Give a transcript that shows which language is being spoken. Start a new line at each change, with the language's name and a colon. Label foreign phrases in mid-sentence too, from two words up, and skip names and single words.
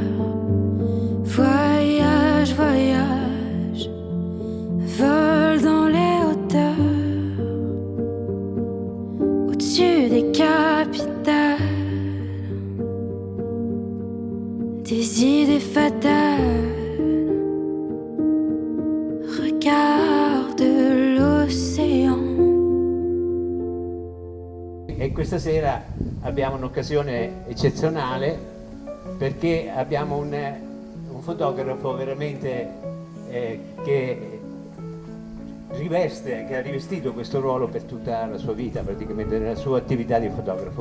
French: Voyage, voyage, vole dans les hauteurs, au-dessus des capitales, des idées fatales. Regarde l'océan.
Italian: E questa sera abbiamo un'occasione eccezionale perché abbiamo un fotografo veramente che ha rivestito questo ruolo per tutta la sua vita, praticamente nella sua attività di fotografo.